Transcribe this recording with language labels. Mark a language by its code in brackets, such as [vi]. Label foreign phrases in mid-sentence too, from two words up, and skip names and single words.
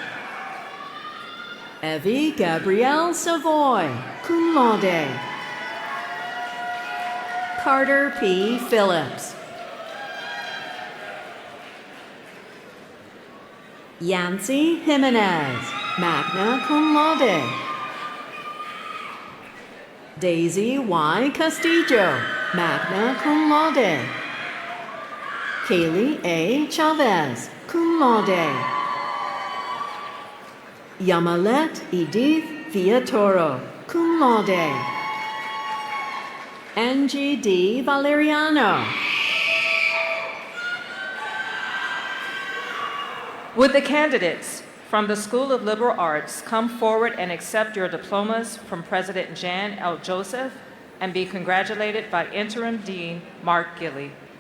[en] Evie Gabrielle Savoy, [la] cum laude. [en] Carter P. Phillips. Yancy Jimenez, [la] magna cum laude. [en] Daisy Y. Castillo, [la] magna cum laude. [en] Kaylee A. Chavez, [la] cum laude. [en] Yamalet Edith Villatoro, [la] cum laude. [en] Angie D. Valeriano. Would the candidates from the School of Liberal Arts come forward and accept your diplomas from President Jan L. Joseph and be congratulated by Interim Dean Mark Gilley?